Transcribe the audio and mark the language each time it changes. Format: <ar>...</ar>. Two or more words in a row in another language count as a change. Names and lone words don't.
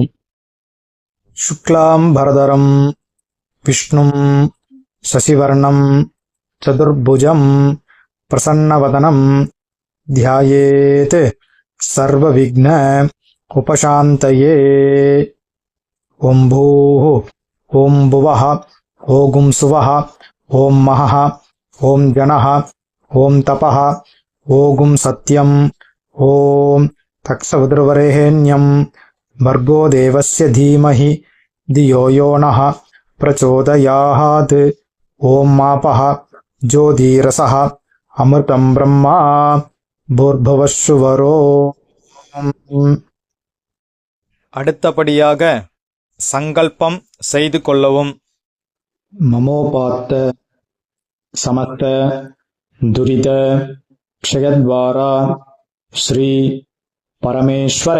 <sa>शुक्लाम् बरधरं विष्णुं शशिवर्णं चतुर्भुजम् प्रसन्नवदनं ध्यायेत् सर्वविघ्न उपशान्तये. ओम् भूः, ओम् भुवः, ओम् सुवः, ओम् महः, ओम् जनः, ओम् तपः, ओम् सत्यम्, ओम् तत्सवितुर्वरेण्यम् भर्गो देवस्य धीमहि धियो यो नः प्रचोदयात्. ओम् मापः ज्योतिरसः अमृतं ब्रह्म भूर्भुवस्सुवरोम्.</sa> <ta>அடுத்தபடியாக சங்கல்பம் செய்து கொள்ளவும்.</ta> <sa>ममोपात्त समस्त दुरित क्षयद्वारा श्री परमेश्वर</sa>